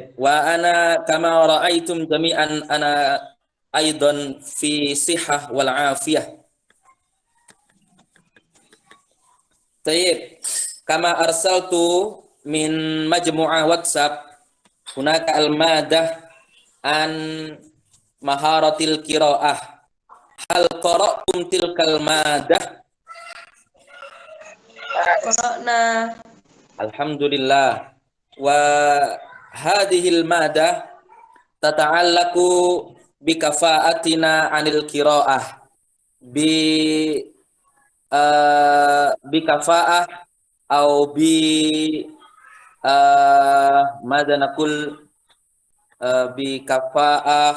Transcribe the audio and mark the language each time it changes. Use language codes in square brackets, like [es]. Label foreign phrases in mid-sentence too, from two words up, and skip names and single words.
[ar] وأنا كما رأيتم جميعا أنا أيضا في صحة والعافية. Tayyib. كما أرسلت من مجموعة WhatsApp هناك المادة عن مهارة القراءة. هل قرأتم تلك المادة? Qara'na. الحمد لله وهذه المادة تتعلق بكفاءتنا عن القراءة بكفاءة أو بماذا نقول بكفاءة